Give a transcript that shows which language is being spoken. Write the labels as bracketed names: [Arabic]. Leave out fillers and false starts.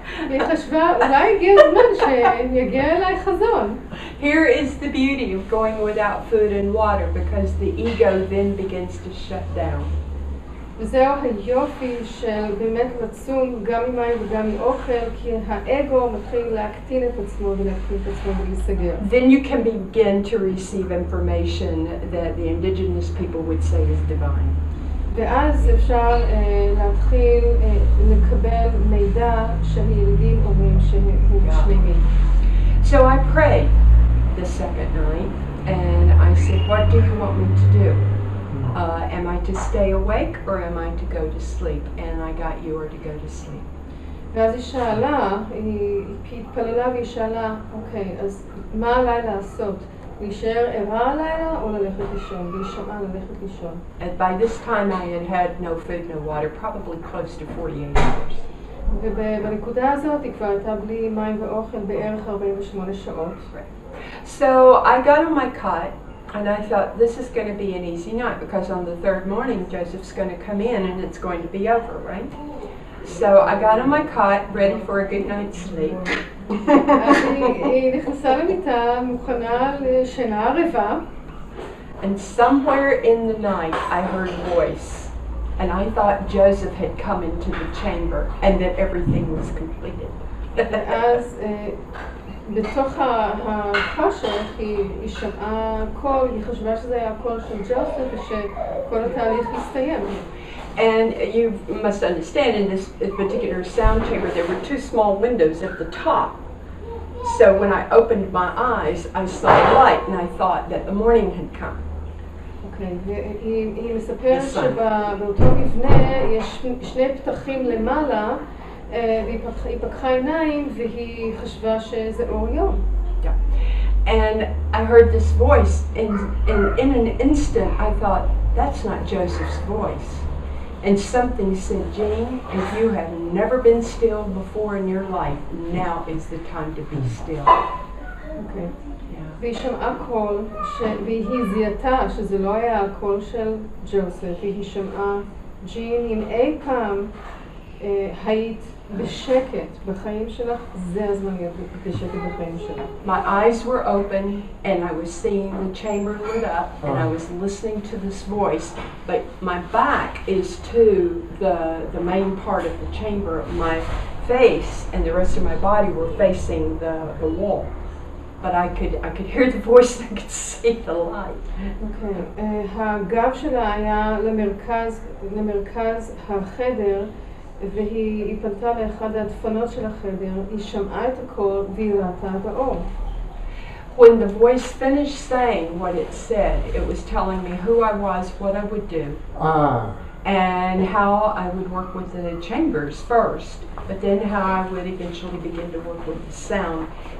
[Hebrew] והיא חשבה, אולי הגיע הזמן שיגיע אליי חזון. [English] Here is the beauty of going without food and water, because the ego then begins to shut down. [Hebrew] וזהו היופי של באמת לצום גם ממים וגם מאוכל, כי האגו מתחיל להקטין את עצמו ולהקטין את עצמו ולהיסגר. [English] Then you can begin to receive information that the indigenous people would say is divine. [Hebrew] ואז אפשר להתחיל לקבל מידע שהילידים אומרים שהוא שלמי. [English] So I prayed the second night, and I said, what do you want me to do? Am I to stay awake or am I to go to sleep? And I got you to go to sleep. [Hebrew] ואז היא שאלה, היא התפללה והיא שאלה, אוקיי, אז מה עליי לעשות? להישאר ערה הלילה או ללכת לישון? והיא שמעה ללכת לישון. [English] And by this time I had had no food, no water, probably close to 48 hours. [Hebrew] ובנקודה הזאת היא כבר הייתה בלי מים ואוכל בערך 48 שעות. [English] So I got on my cot, and I thought, this is going to be an easy night, because on the third morning, Joseph's going to come in and it's going to be over, right? So I got on my cot, ready for a good night's sleep. [Hebrew] היא נכנסה למיטה, מוכנה לשינה ערבה. [English] And somewhere in the night, I heard a voice. And I thought Joseph had come into the chamber and that everything was completed. [Hebrew] ואז בתוך החושך היא שמעה קול, היא חשבה שזה היה הקול של ג'וסף ושכל התהליך הסתיים. [English] And you must understand, in this particular sound chamber, there were 2 small windows at the top. So when I opened my eyes, I saw light and I thought that the morning had come. [Hebrew] אוקיי, והיא מספרת שבאותו מבנה יש 2 פתחים למעלה, והיא פקחה עיניים והיא חשבה שזה אור יום. [English] Yeah. And I heard this voice, and in an instant I thought, that's not Joseph's voice. And something said, Jeanne, if you have never been still before in your life, now is the time to be still. [Hebrew] אוקיי. והיא שמעה קול, והיא זיהתה שזה לא היה הקול של ג'וסף, והיא שמעה, ג'ין, אם אי פעם היית בשקט בחיים שלך, זה הזמן להיות בשקט בחיים שלך. [English] My eyes were open and I was seeing the chamber lit up and I was listening to this voice, but my back is to the main part of the chamber. My face and the rest of my body were facing the wall. But I could hear the voice and I could see the light. [Hebrew] אוקיי. הגב שלה היה למרכז החדר, והיא פנתה לאחד הדפנות של החדר, היא שמעה את הקול והיא ראתה את האור. [English] When the voice finished saying what it said, it was telling me who I was, what I would do, and how I would work with the chambers first, but then how I would eventually begin to work with the sound.